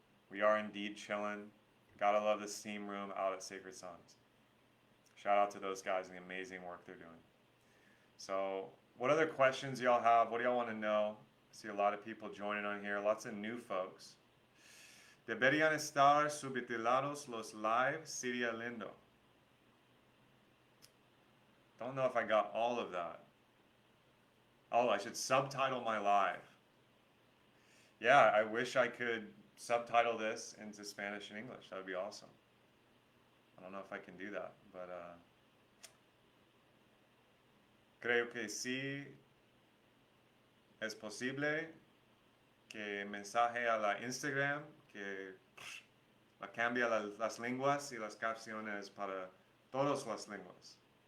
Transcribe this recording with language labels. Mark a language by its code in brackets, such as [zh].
[en] We are indeed chillin'. Gotta love the Steam Room out at Sacred Sons. Shout out to those guys and the amazing work they're doing. So, what other questions y'all have? What do y'all want to know? I see a lot of people joining on here. Lots of new folks. [es] Deberían estar subtitulados los live, sería lindo. [en] Don't know if I got all of that. Oh, I should subtitle my live. Yeah, I wish I could subtitle this into Spanish and English. That would be awesome. I don't know if I can do that, but [es] creo que sí es posible que mensaje a la Instagram que la cambia las lenguas y las capciones para todas las lenguas.